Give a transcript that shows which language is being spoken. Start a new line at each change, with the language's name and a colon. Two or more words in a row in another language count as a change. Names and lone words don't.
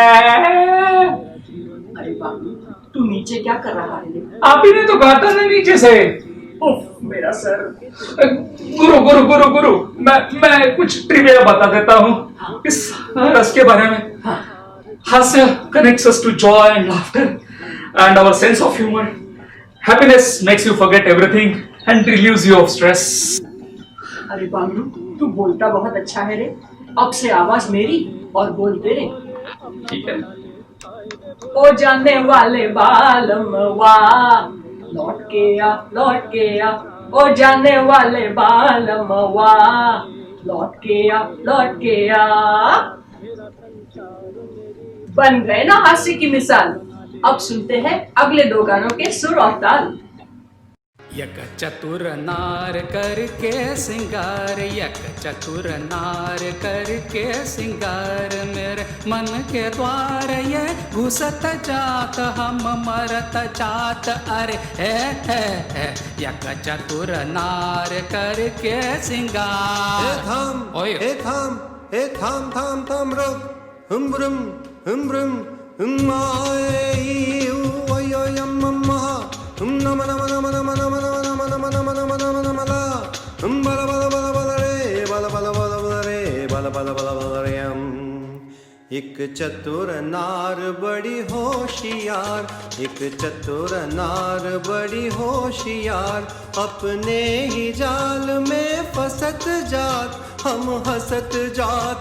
Hindi: अरे बाबू, तू नीचे क्या कर रहा है? आप ही ने तो कहा था ना नीचे से। उफ, मेरा सर। गुरु गुरु गुरु गुरु, मैं कुछ ट्रिविया बता देता हूँ इस रस के बारे में।
English: हास्य connects us to joy and laughter and our sense of humor. Happiness makes you forget everything and relieves you of stress.
Hindi: अरे बाबू, तू बोलता बहुत अच्छा है रे। अब से आवाज मेरी और बोल तेरे। ठीक है। ओ जाने वाले बालम वाह, लौट के आ, लौट के आ। ओ जाने वाले बालम वाह, लौट के आ, लौट के आ। बन गए ना हास्य की मिसाल। अब सुनते हैं अगले दो गानों के सुर और ताल। यक चतुर नार करके सिंगार, यक चतुर नार करके सिंगार, मेरे मन के द्वार ये घुसत जात, हम मरत जात। अरे है यक चतुर नार करके सिंगार। थाम ओए थाम थाम थाम रुक, ब्रुम ब्रुम आए ओयो यम महा नम नम नम नम नम नम नम नम नम नम नम ला बल बल बल बल रे बल बल बल बल रे बल बल बल बल रे एक चतुर नार बड़ी होशियार, एक चतुर नार बड़ी होशियार, अपने ही जाल में फंसत जात, हम हंसत जात।